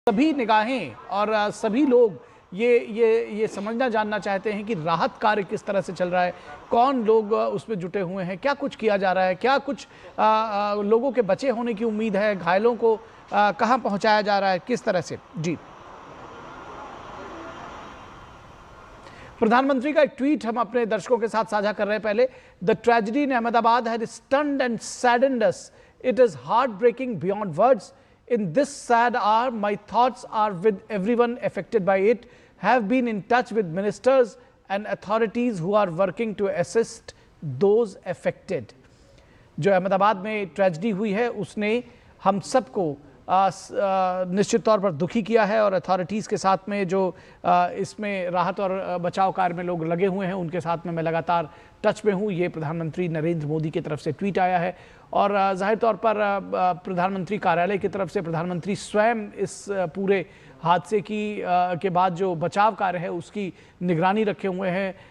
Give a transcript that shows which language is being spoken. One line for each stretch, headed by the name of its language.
Hindi: सभी निगाहें और सभी लोग ये समझना जानना चाहते हैं कि राहत कार्य किस तरह से चल रहा है, कौन लोग उसमें जुटे हुए हैं, क्या कुछ किया जा रहा है, क्या कुछ लोगों के बचे होने की उम्मीद है, घायलों को कहां पहुंचाया जा रहा है, किस तरह से। जी, प्रधानमंत्री का एक ट्वीट हम अपने दर्शकों के साथ साझा कर रहे हैं।
English: पहले, the tragedy in Ahmedabad had stunned and saddened us, it is heart breaking beyond words. In this sad hour, my thoughts are with everyone affected by it. Have been in touch with ministers and authorities who are working to assist those affected.
Hindi: जो अहमदाबाद में tragedy हुई है उसने हम सबको निश्चित तौर पर दुखी किया है और अथॉरिटीज़ के साथ में जो इसमें राहत और बचाव कार्य में लोग लगे हुए हैं उनके साथ में मैं लगातार टच में हूँ। ये प्रधानमंत्री नरेंद्र मोदी की तरफ से ट्वीट आया है और जाहिर तौर पर प्रधानमंत्री कार्यालय की तरफ से प्रधानमंत्री स्वयं इस पूरे हादसे के बाद जो बचाव कार्य है उसकी निगरानी रखे हुए हैं।